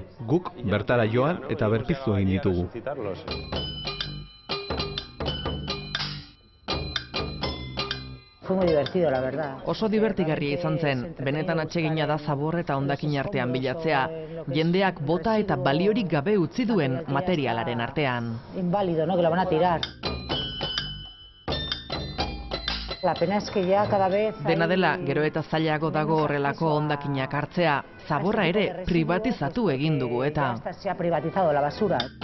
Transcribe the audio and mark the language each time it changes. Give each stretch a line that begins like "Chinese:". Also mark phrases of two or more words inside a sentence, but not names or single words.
Basque: Guk bertara joan eta berpiztu egin ditugu.
Spanish: Fue muy divertido, la verdad.
Basque: Oso divertigarria izan zen, benetan atsegina da zabor eta hondakin artean bilatzea. Jendeak bota eta baliorik gabe utzi duen materialaren artean.
Spanish: Inválido, ¿no? Que lo van a tirar. La pena es que ya cada vez...
Basque: Dena dela, gero eta zailago dago horrelako hondakinak hartzea, zaborra ere privatizatu egin dugu eta...
Spanish: Se ha privatizado la basura.